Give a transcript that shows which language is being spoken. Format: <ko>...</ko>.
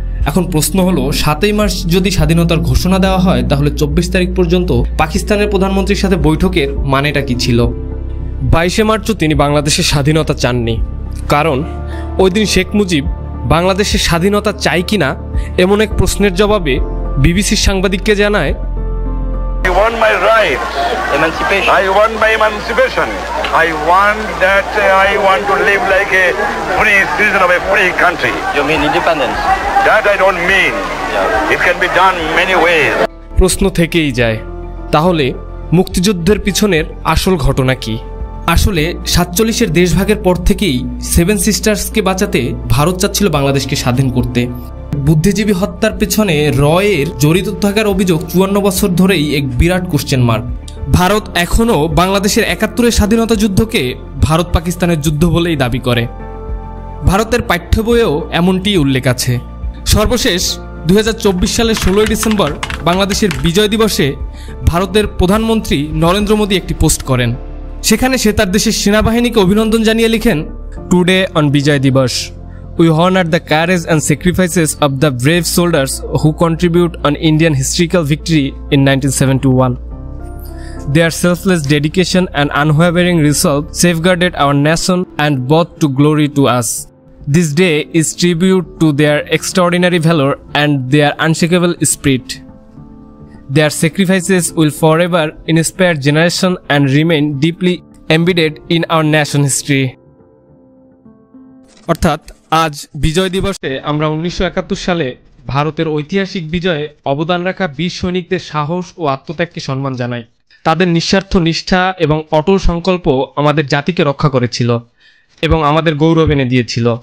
<bn>এখন প্রশ্ন হলো, 7ই মার্চ যদি স্বাধীনতার ঘোষণা দেওয়া হয় তাহলে 24 তারিখ পর্যন্ত পাকিস্তানের প্রধানমন্ত্রীর সাথে বৈঠকের মানেটা কি ছিল? 22শে মার্চও তিনি বাংলাদেশের স্বাধীনতা চাননি, কারণ ওই দিন শেখ মুজিব বাংলাদেশের স্বাধীনতা চাই কিনা এমন এক প্রশ্নের জবাবে বিবিসির সাংবাদিককে জানায়,</bn> <en>I want my rights. Emancipation. I want my emancipation. I want that I want to live like a free citizen of a free country. You mean independence? That I don't mean. Yeah. It can be done many ways.</en> <bn>প্রশ্ন থেকেই যায়, তাহলে মুক্তিযুদ্ধের পিছনের আসল ঘটনা কি? আসলে 47-এর দেশভাগের পর থেকেই 7 সিস্টার্সকে বাঁচাতে ভারত চাচ্ছিল বাংলাদেশকে স্বাধীন করতে। বুদ্ধিজীবী হত্যার পেছনে রয়ের জড়িত থাকার অভিযোগ 54 বছর ধরেই এক বিরাট কোশ্চেন মার্ক। ভারত এখনও বাংলাদেশের 71-এর স্বাধীনতা যুদ্ধকে ভারত পাকিস্তানের যুদ্ধ বলেই দাবি করে। ভারতের পাঠ্য বইয়েও এমনটিই উল্লেখ আছে। সর্বশেষ 2024 সালের 16ই ডিসেম্বর বাংলাদেশের বিজয় দিবসে ভারতের প্রধানমন্ত্রী নরেন্দ্র মোদী একটি পোস্ট করেন। সেখানে সে তার দেশের সেনাবাহিনীকে অভিনন্দন জানিয়ে লিখেন,</bn> <en>Today on Vijay Diwas we honor the courage and sacrifices of the brave soldiers who contribute on Indian historical victory in 1971. Their selfless dedication and unwavering resolve safeguarded our nation and brought to glory to us. This day is tribute to their extraordinary valor and their unshakable spirit. Their sacrifices will forever inspire generation and remain deeply embedded in our nation history.</en> <bn>অর্থাৎ আজ বিজয় দিবসে আমরা 1971 সালে ভারতের ঐতিহাসিক বিজয়ে অবদান রাখা বীর সৈনিকদের সাহস ও আত্মত্যাগকে সম্মান জানাই। তাদের নিঃস্বার্থ নিষ্ঠা এবং অটল সংকল্প আমাদের জাতিকে রক্ষা করেছিল এবং আমাদের গৌরব এনে দিয়েছিল।</bn>